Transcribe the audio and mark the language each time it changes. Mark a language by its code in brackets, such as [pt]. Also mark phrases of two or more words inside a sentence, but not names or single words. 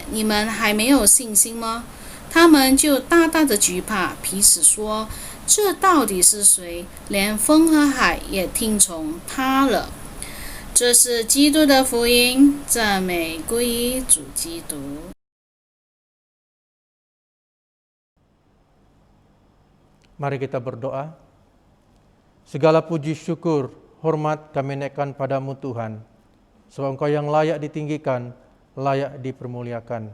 [zh] 你们还没有信心吗？” 他们就大大的惧怕，彼此说：“这到底是谁？连风和海也听从他了。” 这是基督的福音，赞美归于主基督。 [id] Mari kita berdoa. Segala puji syukur, hormat kami naikkan padamu Tuhan, sebab Engkau yang layak ditinggikan, layak dipermuliakan.